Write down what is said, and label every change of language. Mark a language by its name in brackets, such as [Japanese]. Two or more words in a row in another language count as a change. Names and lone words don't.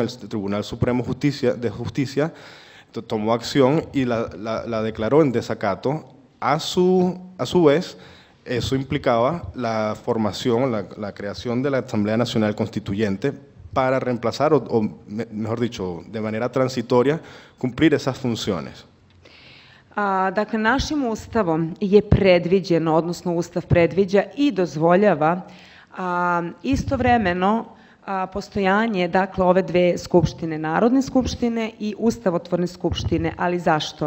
[Spanish] El Tribunal Supremo de Justicia tomó acción y la declaró en desacato. A su vez, eso implicaba la formación, la creación de la Asamblea Nacional Constituyente para reemplazar, o mejor dicho, de manera transitoria, cumplir esas funciones. [Serbian] Dakle, našim Ustavom je predviđeno, odnosno Ustav predviđa i dozvoljava istovremeno postojanje, dakle, ove dve skupštine, Narodne skupštine i Ustavotvorne skupštine. Ali zašto?